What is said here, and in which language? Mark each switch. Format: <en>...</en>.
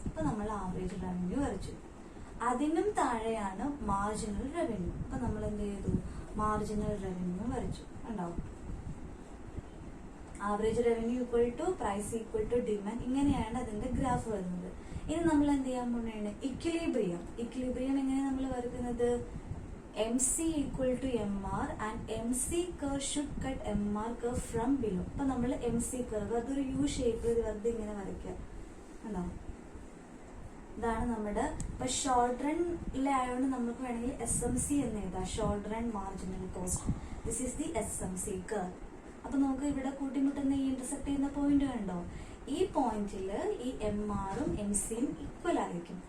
<ml>അപ്പൊ നമ്മൾ average revenue വരച്ചു. അതിനും താഴെയാണ് മാർജിനൽ റവന്യൂ. അപ്പൊ നമ്മൾ എന്ത് ചെയ്തു, മാർജിനൽ റവന്യൂ വരച്ചു. ഉണ്ടാവും</ml> <en>Average revenue equal to price equal to demand.</en> <ml>ഇങ്ങനെയാണ് അതിന്റെ ഗ്രാഫ് വരുന്നത്. ഇനി നമ്മൾ എന്ത് ചെയ്യാൻ പോകുന്നതാണ്, ഇക്വിലിബ്രിയം. ഇക്വിലിബ്രിയം എങ്ങനെ നമ്മൾ വരക്കുന്നത്,</ml> <en>MC equal to MR and MC curve should cut MR curve from below.</en> <ml>അപ്പൊ നമ്മൾ MC curve അതൊരു U ഷേപ്പിൽ വെറുതെ ഇങ്ങനെ വരയ്ക്കുക. ഇതാണ് നമ്മുടെ ഇപ്പൊ ഷോർട്ട് റണ്ണിലെ ആയതുകൊണ്ട് നമുക്ക് വേണമെങ്കിൽ SMC എന്ന് എഴുതാം, short run marginal cost.</ml> <en>This is the SMC curve.</en> <ml>അപ്പൊ നമുക്ക് ഇവിടെ കൂട്ടിമുട്ടുന്ന ഈ ഇന്റർസെക്ട് ചെയ്യുന്ന പോയിന്റ് കണ്ടോ, ഈ പോയിന്റിൽ ഈ MR-ഉം MC-യും ഈക്വൽ ആയിരിക്കും.</ml>